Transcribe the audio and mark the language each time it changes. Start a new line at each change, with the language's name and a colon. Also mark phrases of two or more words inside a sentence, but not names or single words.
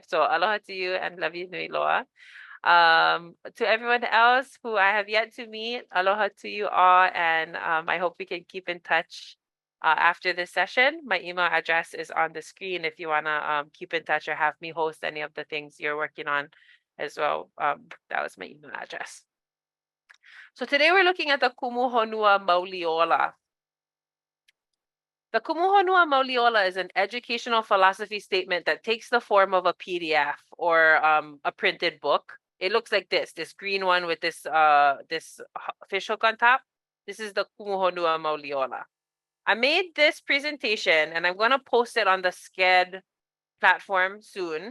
English: So aloha to you and love you,
Hawaiian: nui loa.
English: To everyone else who I have yet to meet, aloha to you all, and I hope we can keep in touch after this session. My email address is on the screen if you want to keep in touch or have me host any of the things you're working on as well. That was my email address. So today we're looking at the Kumu Honua Mauli Ola. The Kumu Honua Mauli Ola is an educational philosophy statement that takes the form of a PDF or a printed book. It looks like this green one with this fish hook on top. This is the Kumu Honua Mauli Ola. I made this presentation and I'm going to post it on the Sked platform soon.